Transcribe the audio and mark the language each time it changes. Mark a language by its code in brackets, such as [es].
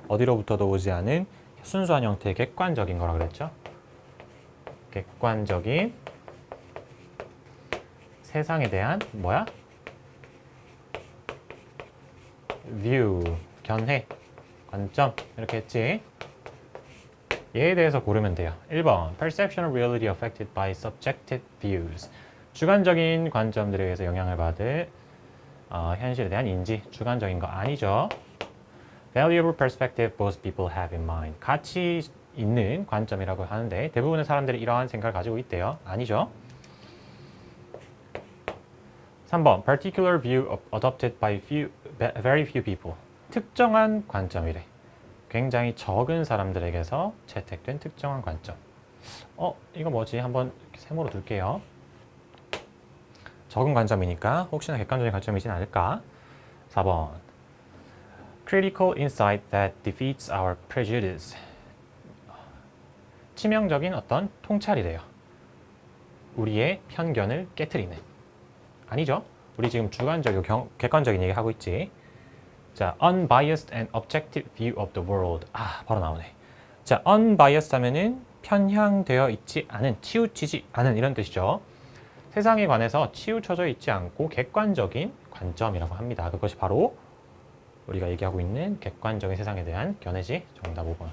[ko] 어디로부터도 오지 않은 순수한 형태의 객관적인 거라 그랬죠? 객관적인 세상에 대한 뭐야? view, 견해, 관점 이렇게 했지. 얘에 대해서 고르면 돼요. [en] 1번 Perception of reality affected by subjective views. [ko] 주관적인 관점들에 의해서 영향을 받을 현실에 대한 인지, 주관적인 거 아니죠. [en] Valuable perspective both people have in mind. [ko] 가치 있는 관점이라고 하는데 대부분의 사람들이 이러한 생각을 가지고 있대요. 아니죠. [en] 3번 Particular view adopted by very few people. [ko] 특정한 관점이래. 굉장히 적은 사람들에게서 채택된 특정한 관점. 이거 뭐지? 한번 세모로 둘게요. 적은 관점이니까 혹시나 객관적인 관점이진 않을까? [en] 4번 Critical insight that defeats our prejudice. [ko] 치명적인 어떤 통찰이래요. 우리의 편견을 깨트리는. 아니죠? 우리 지금 주관적이고 객관적인 얘기 하고 있지. [en] 자, unbiased and objective view of the world. [ko] 바로 나오네. 자, unbiased 하면은 편향되어 있지 않은, 치우치지 않은 이런 뜻이죠. 세상에 관해서 치우쳐져 있지 않고 객관적인 관점이라고 합니다. 그것이 바로 우리가 얘기하고 있는 객관적인 세상에 대한 견해지. 정답 5번.